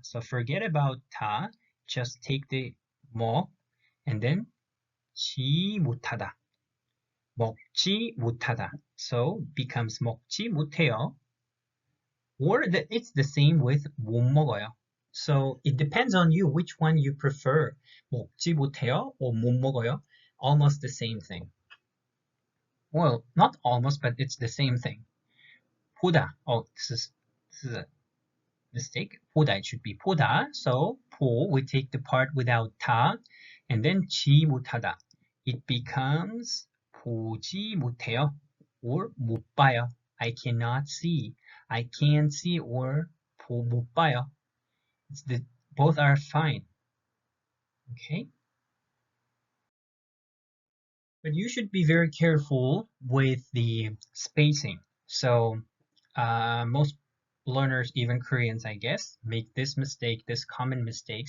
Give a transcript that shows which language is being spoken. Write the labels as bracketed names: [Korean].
[English] So forget about 다, just take the 먹, and then 지 못하다. [Korean] 먹지 못하다. [English] So becomes [Korean] 먹지 못해요. [English] Or it's the same with [Korean] 못 먹어요. [English] So it depends on you which one you prefer. [Korean] 먹지 못해요 [English] or [Korean] 못 먹어요. [English] Almost the same thing. Well, not almost, but it's the same thing. [Korean] 보다. [English] Oh, this is a mistake. 보다, it should be 보다. So 보, we take the part without 다, and then 지 못하다. It becomes [Korean] 보지 못해요 [English] or [Korean] 못 봐요. [English] I cannot see. I can't see or [Korean] 못 봐요. [English] Both are fine. Okay? But you should be very careful with the spacing. So most learners, even Koreans, I guess, make this mistake, this common mistake.